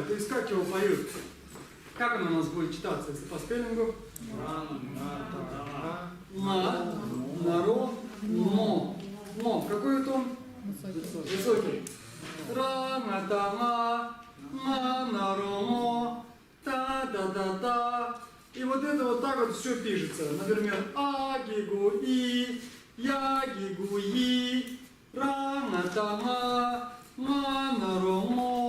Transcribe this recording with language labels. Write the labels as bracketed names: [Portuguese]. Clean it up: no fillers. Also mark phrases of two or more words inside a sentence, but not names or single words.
[Russian] То есть как его поют? Как оно у нас будет читаться, если по спеллингу? Ла, наро, мо. Мо. Какой тон? Высокий. Ра, на, та, ма, наро, мо, та. И вот это вот так вот все пишется. Например, а, гигу, и, я, гигу, и, ра, на, та, ма, наро, мо.